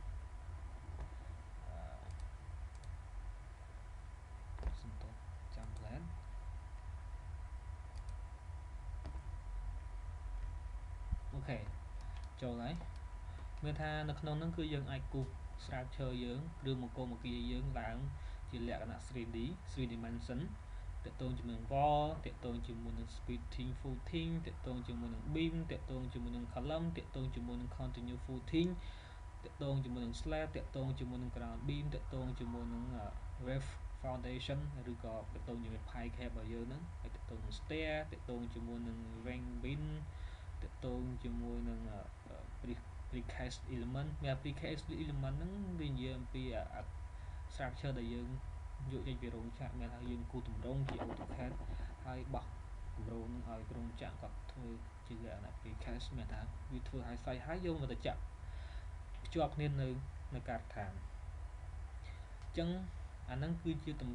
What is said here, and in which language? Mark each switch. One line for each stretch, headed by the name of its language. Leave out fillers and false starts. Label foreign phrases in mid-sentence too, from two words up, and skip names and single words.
Khmer: សំទោសចាំផ្លែនអូខេចូលហើយមានថានៅក្នុងហ្នឹងគឺយើងអាចគូសស្រាវជ្រាវយើងឬមកុំអគារយើងឡើងជាលក្ខណៈ
English: 3D 3 dimension
Khmer: ទាក់ទងជាមួយនឹង wall ទាក់ទងជាមួយនឹង
English: splitting footing
Khmer: ទាក់ទងជាមួយនឹង beam ទាក់ទងជាមួយនឹង column ទាក់ទងជាមួយនឹង
English: continuous footing
Khmer: ទាក់ទងជាមួយនឹង slab ទាក់ទងជាមួយនឹង
English: ground beam
Khmer: ទាក់ទងជាមួយនឹង
English: roof foundation
Khmer: ឬក៏ទាក់ទងជាមួយ
English: pipe cap
Khmer: របស់យើងហ្នឹងហើយទាក់ទងនឹង stair ទាក់ទងជាមួយនឹង
English: ring beam
Khmer: ទាក់ទងជាមួយនឹង
English: precast element
Khmer: មាន
English: precast element
Khmer: ហ្នឹង វានិយាយអំពីstructure ដែលយើងយកចេញពីរោងចក្រមានថាយើងគូទម្រង់ជា AutoCAD ហើយបោះទម្រង់ឲ្យរោងចក្រគាត់ធ្វើជាលក្ខណៈ precast មានថាវាធ្វើឲ្យស្អីហើយយកមកទៅចាក់ភ្ជាប់គ្នានៅការដ្ឋានអញ្ចឹងអាហ្នឹងគឺជាទម្រ